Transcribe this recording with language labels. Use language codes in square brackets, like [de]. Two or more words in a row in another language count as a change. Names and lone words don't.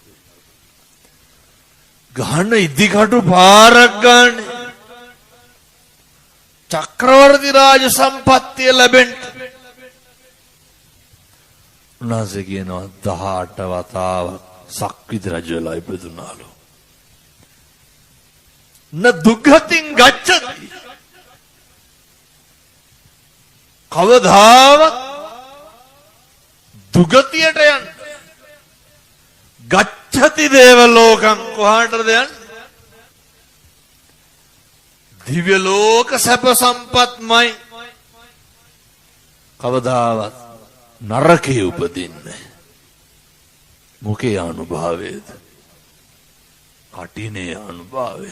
[si] ගහන ඉදිකටු පාරක් ගන්න චක්‍රවර්ති රාජ සම්පත්තිය ලැබෙන්න. උන්වහන්සේ කියනවා 18 වතාවක් සක්විති රජ වෙලා ඉපදුනාලු. [pi] න දුග්ගතින් ගච්ඡති. [si] කවදාවත් දුගතියට යන්න. [pi] ගච්ඡති දේව ලෝකං [si] කොහාටද යන්නේ? දිව්‍ය ලෝක සැප සම්පත්මයි. කවදාවත් නරකේ උපදින්නේ. මොකේ අනුභවයේද? කටිනේ අනුභවය.